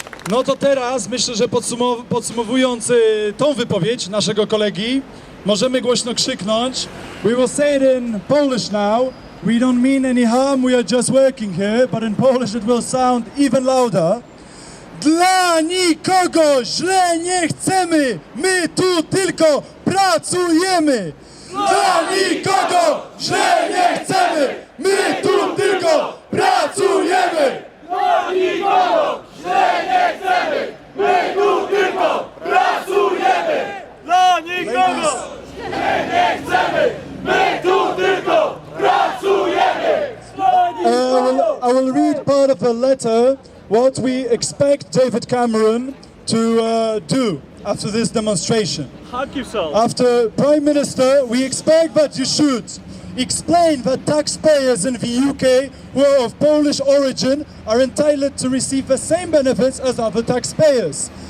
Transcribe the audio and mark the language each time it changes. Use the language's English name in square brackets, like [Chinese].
[Polish] No to teraz myślę, że podsumowując tą wypowiedź naszego kolegi, możemy głośno krzyknąć. [English] We will say it in Polish now. We don't mean any harm, we are just working here, but in Polish it will sound even louder. [Polish] Dla nikogo źle nie chcemy, my tu tylko pracujemy. Dla nikogo źle nie chcemy, my tu tylko pracujemy. Dla nikogo źle nie chcemy, my tu tylko pracujemy. Dla nikogo źle nie chcemy, my tu tylko pracujemy. [English] I will read part of a letter, what we expect David Cameron to do after this demonstration. Hug yourself. After Prime Minister, we expect that you should explain that taxpayers in the UK who are of Polish origin are entitled to receive the same benefits as other taxpayers.